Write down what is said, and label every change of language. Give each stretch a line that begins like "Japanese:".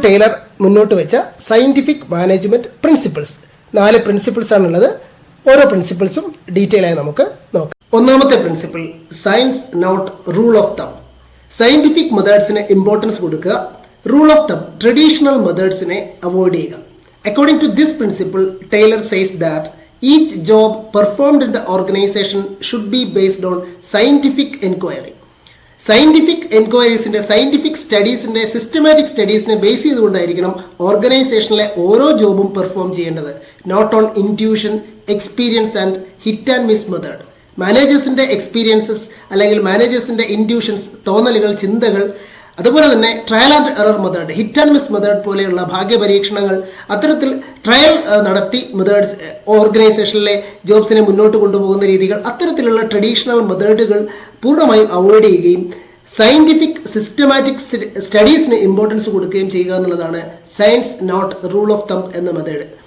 Malayalam: Taylor മുന്നോട്ട് വെച്ച scientific management principles, 4 principles ആണുള്ളത്. ഓരോ പ്രിൻസിപ്പിൾസും ഡീറ്റെയിൽ ആയി നമുക്ക് നോക്കാം. ഒന്നാമത്തെ principle,
English: Science not rule of thumb.
Malayalam: സയന്റിഫിക് മെത്തേഡ്സിന് ഇമ്പോർട്ടൻസ് കൊടുക്കുക, റൂൾ ഓഫ് തം, ട്രഡീഷണൽ മെത്തേഡ്സിനെ അവോയ്ഡ് ചെയ്യുക.
English: According to this principle, Taylor says that each job performed in the organization should be based on scientific inquiry.
Malayalam: Scientific എൻക്വയറീസിന്റെ, scientific സ്റ്റഡീസിന്റെ, systematic സ്റ്റഡീസിനെ base ചെയ്തുകൊണ്ടായിരിക്കണം ഓർഗനൈസേഷനിലെ ഓരോ ജോബും perform ചെയ്യേണ്ടത്.
English: Not on intuition, experience and hit and miss method.
Malayalam: മാനേജേഴ്സിന്റെ experiences അല്ലെങ്കിൽ മാനേജേഴ്സിന്റെ intuitions, തോന്നലുകൾ, ചിന്തകൾ, അതുപോലെ തന്നെ trial and error method, hit and miss method പോലെയുള്ള ഭാഗ്യപരീക്ഷണങ്ങൾ, അത്തരത്തിൽ trial നടത്തി മെത്തേഡ്സ് ഓർഗനൈസേഷനിലെ ജോബ്സിനെ മുന്നോട്ട് കൊണ്ടുപോകുന്ന രീതികൾ, അത്തരത്തിലുള്ള ട്രഡീഷണൽ മെത്തേഡുകൾ പൂർണ്ണമായും അവോയ്ഡ് ചെയ്യുകയും സയന്റിഫിക് സിസ്റ്റമാറ്റിക് സ്റ്റഡീസിന് ഇമ്പോർട്ടൻസ് കൊടുക്കുകയും ചെയ്യുക എന്നുള്ളതാണ് സയൻസ് നോട്ട് റൂൾ ഓഫ് തം എന്ന മെത്തേഡ്.